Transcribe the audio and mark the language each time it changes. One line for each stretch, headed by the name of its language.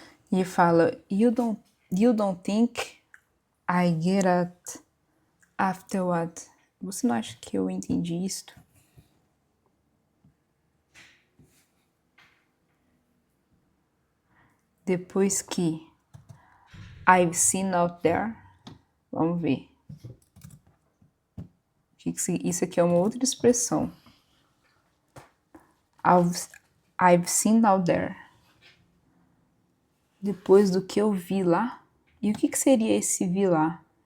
Portuguese: E fala,
English: you don't think I get it after what?
Portuguese: Você não acha que eu entendi isto? Depois que
English: I've seen out there.
Portuguese: Vamos ver. Isso aqui é uma outra expressão.
English: I've seen out there.
Portuguese: Depois do que eu vi lá. E o que seria esse vi lá?